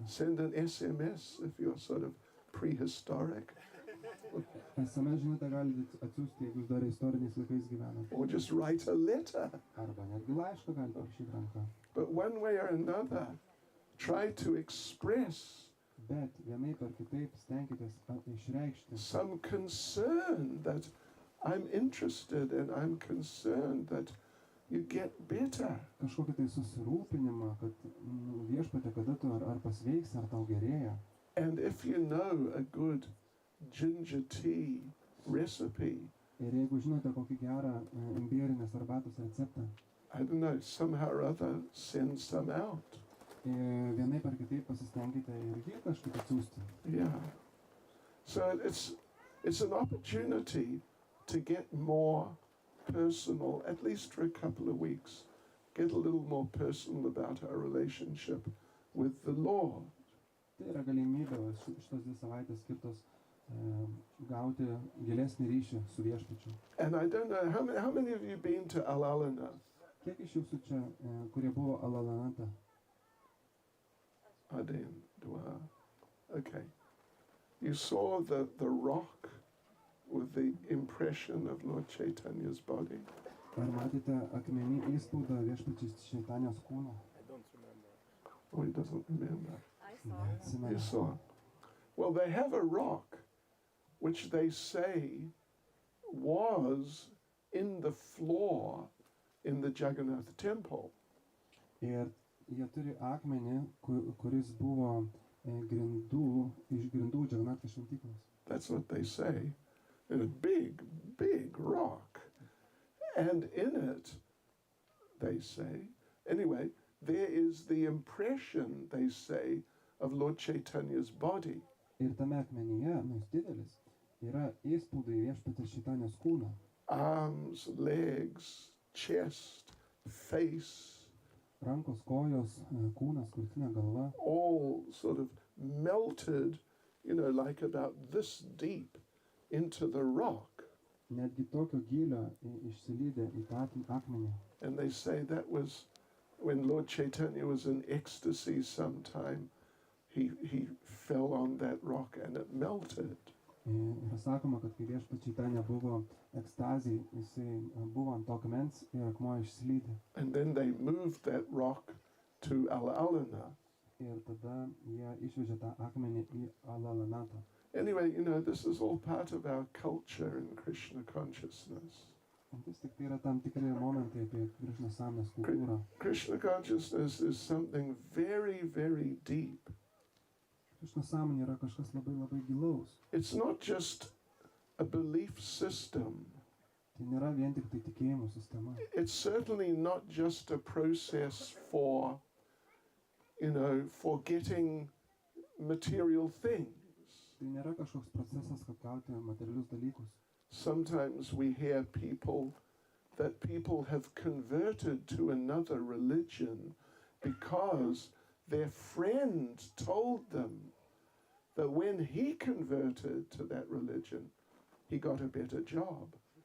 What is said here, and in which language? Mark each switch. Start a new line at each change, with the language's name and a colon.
English: Send an SMS if you're sort of prehistoric,
Lithuanian: SMS žinutę galite atsiųsti, jeigu jūs dar istoriniais laikais gyvenate.
English: or just write a letter.
Lithuanian: Arba netgi laišką galite parašyti ranką.
English: But one way or another, try to express
Lithuanian: Bet vienaip ar kitaip stenkitės išreikšti
English: some concern that I'm interested and I'm concerned that you get better.
Lithuanian: kažkokį tai susirūpinimą, kad viešpatie, kada tu ar pasveiksi, ar tau gerėja.
English: And if you know a good ginger tea recipe,
Lithuanian: Ir jeigu žinote kokį gerą imbierinės arbatos receptą,
English: I don't know, somehow or other, send some out.
Lithuanian: vienaip ar kitaip pasistengkite ir jį kažkaip atsiųsti.
English: Yeah. So it's an opportunity to get more personal, at least for a couple of weeks, get a little more personal about our relationship with the Lord.
Lithuanian: Tai yra galimybė šitos 2 savaitės skirtos gauti gilesnį ryšį su viešpačiu.
English: And I don't know, how many of you been to Al-Alana?
Lithuanian: Kiek iš jūsų čia, kurie buvo Alalanata?
Russian: Adin, Dua. Okay.
English: You saw the rock with the impression of Lord Chaitanya's body?
Lithuanian: Ar matėte akmenį įspaudą viešpačiais Čaitanijos kūno?
English: I don't remember. Oh, he doesn't remember. I saw.
Lithuanian: Ne, atsimenu.
English: You saw. Well, they have a rock which they say was in the floor in the Jagannath temple.
Lithuanian: Ir jie turi akmenį, kuris buvo iš grindų Džaganato šventyklos.
English: That's what they say. And a big, big rock. And in it, they say, anyway, there is the impression, they say, of Lord Chaitanya's body.
Lithuanian: Ir tame akmenyje, jis didelis, yra įspaudai viešpaties Čaitanijos kūno.
English: Arms, legs, chest, face,
Lithuanian: Rankos, kojos, kūnas, krūtinė, galva.
English: all sort of melted, like about this deep into the rock.
Lithuanian: Netgi tokio gylio išsilydė į tą akmenį.
English: And they say that was when Lord Chaitanya was in ecstasy sometime, he fell on that rock and it melted.
Lithuanian: Yra sakoma, kad kai viešpats Čaitanija buvo ekstazijai, jisai buvo ant to akmens ir akmuo išsilydė.
English: And then they moved that rock to Al-Alana.
Lithuanian: Ir tada jie išvežė tą akmenį į Alalanatą.
English: Anyway, this is all part of our culture in Krishna consciousness.
Lithuanian: Vis tik tai yra tam tikri momentai apie Krišnos sąmonės kultūrą.
English: Krishna consciousness is something very, very deep.
Lithuanian: Krišnos sąmonė yra kažkas labai labai gilaus.
English: It's not just a belief system.
Lithuanian: Tai nėra vien tik tai tikėjimo sistema.
English: It's certainly not just a process for, for getting material things.
Lithuanian: Tai nėra kažkoks procesas, kad gauti materialius dalykus.
English: Sometimes we hear that people have converted to another religion because their friend told them that when he converted to that religion, he got a better job.